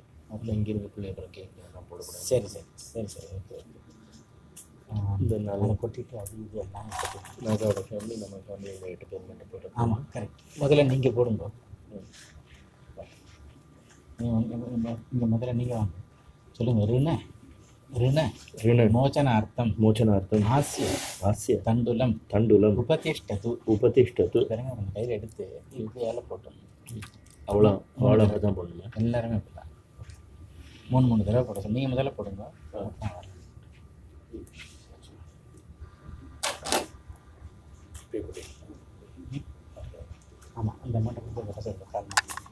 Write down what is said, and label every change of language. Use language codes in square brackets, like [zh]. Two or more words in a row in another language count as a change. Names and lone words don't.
[ta] அதில் இங்கிருந்து பிள்ளை அப்புறம் கேட்கலாம் போடக்கூடாது. சரி சரி சரி சரி [en] okay okay. [ta] இந்த நாள் கொட்டிட்டு அது இது எல்லாமே கொட்டிட்டு நாகாவோட ஃபேமிலி நம்ம ஃபேமிலியில் 8 பேர் மட்டும் போடுறது. ஆமாம் கரெக்ட். முதல்ல நீங்கள் போடுங்க. இங்கே முதல்ல நீங்கள் வாங்க சொல்லுங்கள். [sa] ऋण मोचनार्थं हास्य तण्डुलं उपतिष्ठतु பாருங்க. [ta] நம்ம கையில் எடுத்து இப்படியால் போட்டோம். அவ்வளோ தான் போடணுமா? எல்லாருமே அப்படி தான் 3 தடவை போட சொல்லி நீங்கள் முதல்ல போடுங்க. ஆமாம், இந்த அமௌண்ட்டை கொடுத்து வர சொல்லுங்கள் காரணம்.